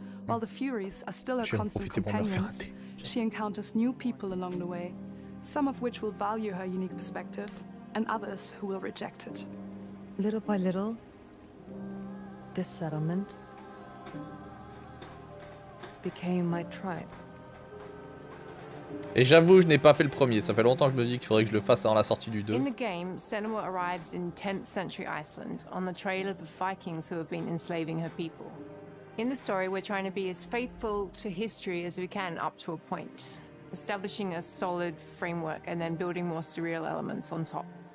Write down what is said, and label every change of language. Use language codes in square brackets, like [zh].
[en] While the Furies are still her constant companions, she encounters new people along the way, some of which will value her unique perspective, and others who will reject it. Little by little, this settlement became my tribe. [fr] Et j'avoue, je n'ai pas fait le premier. Ça fait longtemps que je me dis qu'il faudrait que je le fasse avant la sortie du 2. [en] In the game, Senua arrives in 10th century Iceland on the trail of the Vikings who have been enslaving her people. In the story, we're trying to be as faithful to history as we can up to a point, establishing a solid framework and then building more surreal elements on top.